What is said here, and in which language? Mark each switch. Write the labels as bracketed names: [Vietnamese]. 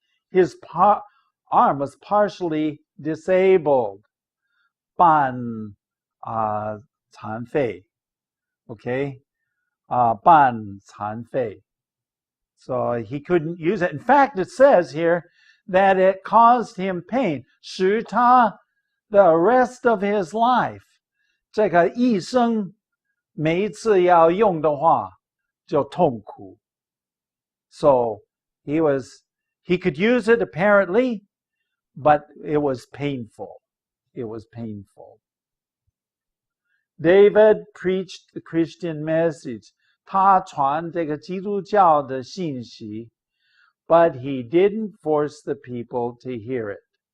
[English] His arm was partially disabled, [Chinese] 半残废, [English] okay, [Chinese] 半残废. [English] So he couldn't use it. In fact, it says here that it caused him pain, [Chinese] 使他 [English] the rest of his life. [Chinese] 这个医生每一次要用的话就痛苦. [English] So he could use it apparently, but it was painful. It was painful. David preached the Christian message. [Chinese] 他传这个基督教的信息 [English] but he didn't force the people to hear it.